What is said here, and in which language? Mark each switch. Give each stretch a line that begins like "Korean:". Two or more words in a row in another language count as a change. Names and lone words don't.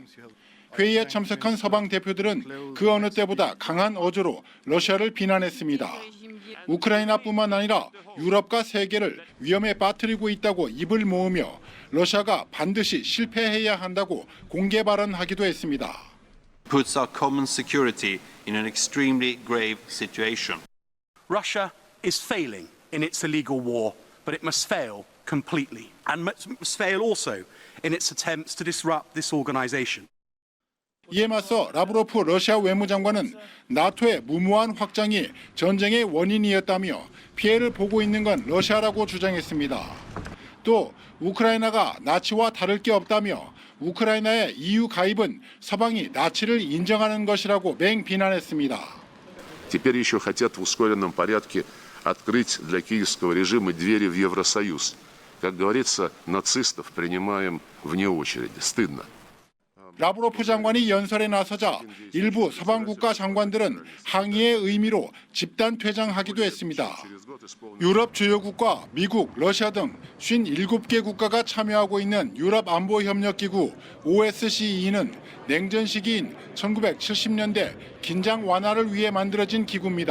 Korean: 회의에 참석한 서방 대표들은 그 어느 때보다 강한 어조로 러시아를 비난했습니다. 우크라이나뿐만 아니라 유럽과 세계를 위험에 빠뜨리고 있다고 입을 모으며 러시아가 반드시 실패해야 한다고 공개 발언하기도 했습니다.
English: puts our common security in an extremely grave situation. Russia is failing in its illegal war, but it must fail completely and must fail also in its attempts to disrupt this organization.
Korean: 이에 맞서 라브로프 러시아 외무장관은 나토의 무모한 확장이 전쟁의 원인이었다며 피해를 보고 있는 건 러시아라고 주장했습니다. 또 우크라이나가 나치와 다를 게 없다며 우크라이나의 EU 가입은 서방이 나치를 인정하는 것이라고 맹비난했습니다.
Russian: Теперь еще хотят в ускоренном порядке открыть для киевского режима двери в Евросоюз. Как говорится, нацистов принимаем вне очереди. Стыдно.
Korean: 라브로프 장관이 연설에 나서자 일부 서방 국가 장관들은 항의의 의미로 집단 퇴장하기도 했습니다. 유럽 주요국과 미국, 러시아 등 57개 국가가 참여하고 있는 유럽안보협력기구 OSCE는 냉전 시기인 1970년대 긴장 완화를 위해 만들어진 기구입니다.